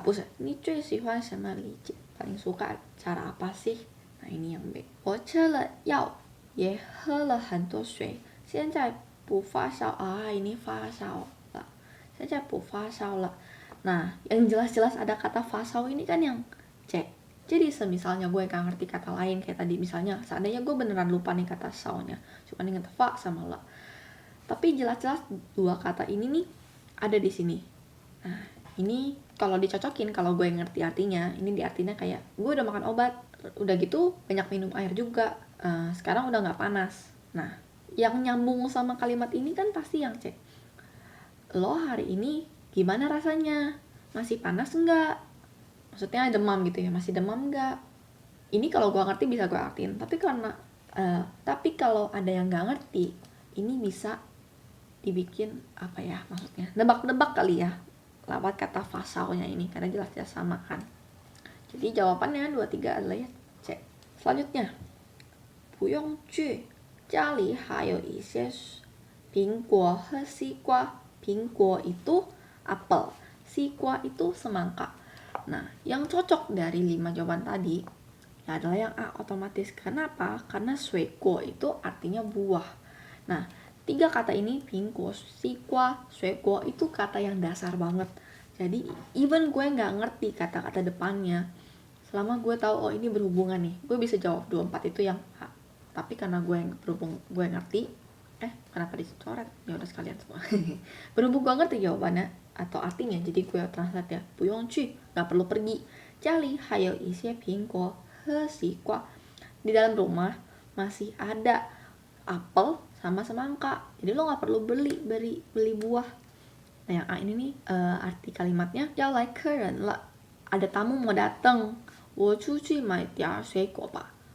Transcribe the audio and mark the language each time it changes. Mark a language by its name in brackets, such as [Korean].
[Chinese] 不是，你最喜欢什么理解？ [Indonesian] paling suka cara apa sih? Nah, ini yang B. [Chinese] 我吃了药，也喝了很多水，现在不发烧啊。 ini 发烧了，现在不发烧了。 [Indonesian] Nah, yang jelas-jelas ada kata 发烧 ini kan yang C. Jadi semisalnya gue gak ngerti kata lain kayak tadi, misalnya seandainya gue beneran lupa nih kata saunya, cuma inget fa sama la, tapi jelas-jelas dua kata ini nih ada di sini. Nah, ini kalau dicocokin, kalau gue ngerti artinya, ini di artinya kayak gue udah makan obat, udah gitu banyak minum air juga, sekarang udah gak panas. Nah, yang nyambung sama kalimat ini kan pasti yang C. Lo hari ini gimana rasanya? Masih panas enggak? Maksudnya demam gitu ya, masih demam enggak? Ini kalau gue ngerti bisa gue artiin, tapi kalau ada yang gak ngerti, ini bisa dibikin apa ya, maksudnya nebak-nebak kali ya lewat kata fasalnya ini, karena jelas-jelas sama kan. Jadi jawabannya 23 adalah ya C. Selanjutnya, [Chinese] 不用去，家里还有一些苹果和西瓜。 [Indonesian] 苹果 itu apel, sikwa itu semangka. Nah, yang cocok dari 5 jawaban tadi ya adalah yang A otomatis. Kenapa? Karena sueko itu artinya buah. Nah, 3 kata ini, pingko, sikwa, sueko, itu kata yang dasar banget. Jadi even gue gak ngerti kata-kata depannya, selama gue tahu oh ini berhubungan nih, gue bisa jawab 24 itu yang A. Tapi karena gue ngerti, kenapa dicoret? Ya udah sekalian semua. Berhubung gue ngerti jawabannya atau artinya, jadi gue translate ya. [Chinese] 不用去, [Indonesian] gak perlu pergi. [Chinese] 家里还有一些苹果和西瓜. [Indonesian] Di dalam rumah masih ada apel sama semangka. Jadi lo gak perlu beli buah. Nah, yang A ini nih arti kalimatnya [Chinese] 要来客人了. [Indonesian] Ada tamu mau datang. [Chinese] 我出去买点水果吧.